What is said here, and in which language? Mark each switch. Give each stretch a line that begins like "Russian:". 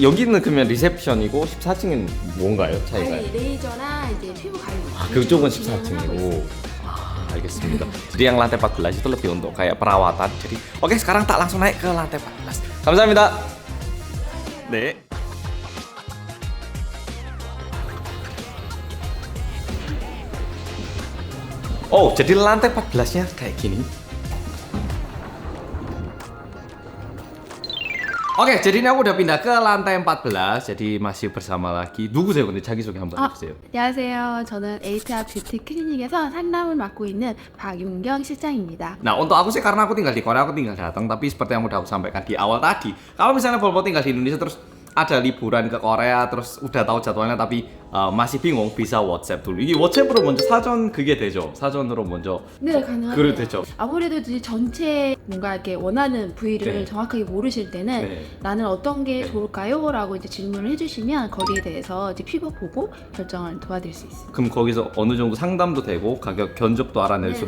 Korean: 여기는 그러면 리셉션이고 14층은 뭔가요? 차이가? 관리 레이저나 이제 피부 관리. 아, 그쪽은 진행하고 14층이고. 있습니다.
Indonesian: Alhamdulillah. Jadi yang lantai 14 itu lebih untuk kayak perawatan. Jadi oke, sekarang tak langsung naik ke lantai 14.
Korean: 감사합니다. 네.
Indonesian: Oh, jadi lantai 14-nya kayak gini. Oke, jadi ini aku udah pindah ke lantai 14. Jadi masih bersama lagi.
Korean: 누구세요? 근데 자기소개 한번 해주세요. 안녕하세요. 저는 에이트아 뷰티 클리닉에서 상담을 맡고 있는 박윤경 실장입니다.
Indonesian: Nah, untuk aku sih karena aku tinggal di Korea, aku tinggal datang. Tapi seperti yang udah aku sampaikan di awal tadi, kalau misalnya Volvo tinggal di Indonesia terus ada liburan ke Korea, terus udah tahu jadwalnya tapi masih bingung, bisa WhatsApp dulu.
Korean: 이게 WhatsApp으로 먼저 사전 그게 되죠. 사전으로 먼저 네, 가능하죠. 그래도 되죠. 아무래도 이제 전체 뭔가 이렇게 원하는 부위를 네. 정확하게 모르실 때는 네. 나는 어떤 게 네. 좋을까요? 라고 이제 질문을 해주시면 거기에 대해서 이제 피부 보고 결정을 도와드릴 수 있습니다. 그럼 거기서 어느 정도 상담도 되고 가격 견적도 알아낼 수도